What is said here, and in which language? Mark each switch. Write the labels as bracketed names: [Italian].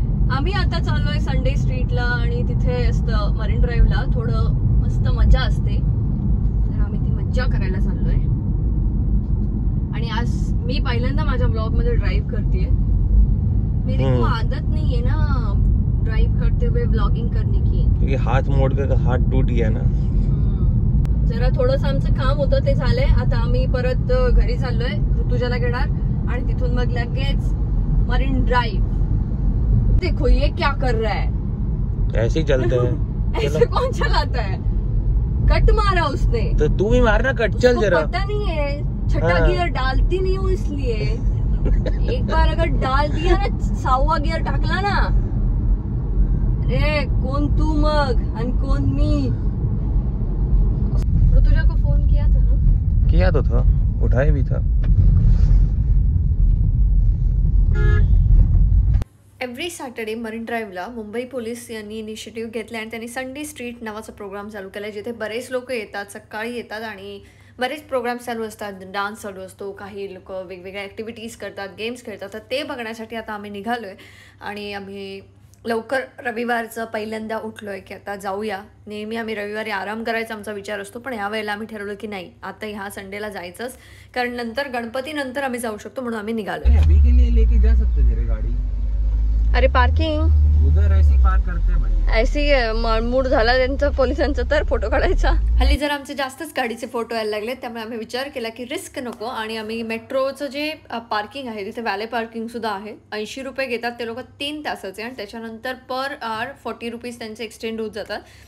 [Marathi] आम्ही आता चाललोय संडे स्ट्रीटला आणि तिथे असतं मरीन ड्राईव्हला थोडं मस्त मजा असते, तर आम्ही ती मज्जा करायला चाललोय. आणि आज मी पहिल्यांदा माझ्या ब्लॉग मध्ये ड्राईव्ह करतेय. [Hindi] मेरे को आदत नहीं है ना ड्राइव करते हुए व्लॉगिंग करने की, क्योंकि हाथ मोड़ कर हाथ टूट गया ना. [Marathi] जरा थोडंसं आमचं काम होतं ते झालंय. आता आम्ही परत घरी चाललोय, ऋतुजाला घेणार आणि तिथून मग लगेच मरीन ड्राइव. [Hindi] देखो ये क्या कर रहा है, ऐसे ही चलते हैं. ऐसे कौन चलाता है? कट मारा उसने. तो तू भी मारना कट, चल जरा. पता नहीं है, छठा गियर डालती नहीं हूँ इसलिए. एक बार अगर डाल दिया ना, [Marathi] 6वां गियर टाकला ना, अरे कोण तू मग आणि कोण मी. [Hindi] ऋतुजा को फोन किया था ना? किया तो था, उठाया भी था. [Marathi] Every Saturday marine ड्राईव्हला Mumbai police यांनी इनिशिएटिव्ह घेतला आणि त्यांनी संडे स्ट्रीट नावाचा प्रोग्राम चालू केला, जिथे बरेच लोक येतात, सकाळी येतात आणि बरेच प्रोग्राम चालू असतात. डान्स चालू असतो, काही लोक वेगवेगळ्या ॲक्टिव्हिटीज करतात, गेम्स खेळतात. तर ते बघण्यासाठी आता आम्ही निघालो आहे आणि आम्ही लवकर रविवारचं पहिल्यांदा उठलो आहे की आता जाऊया. नेहमी आम्ही रविवारी आराम करायचा आमचा विचार असतो, पण यावेळेला आम्ही ठरवलं की नाही, आता ह्या संडेला जायचंच, कारण नंतर गणपतीनंतर आम्ही जाऊ शकतो, म्हणून आम्ही निघालो. [Hindi] अभी के लिए लेके जा सकते थे गाड़ी. अरे पार्किंग उधर ऐसी पार्क करते हैं भाई. [Marathi] ऐसी मूड झाला त्यांचा पोलिसांचा तर फोटो काढायचा. हल्ली जर आमचे जास्तच गाडीचे फोटो यायला लागले, त्यामुळे आम्ही विचार केला की रिस्क नको आणि आम्ही मेट्रोचं जे पार्किंग आहे तिथे वॅले पार्किंग सुद्धा आहे. 80 रुपये घेतात ते लोक 3 तासाचे आणि त्याच्यानंतर पर आवर 40 रुपीज त्यांचे एक्सटेंड होत जातात.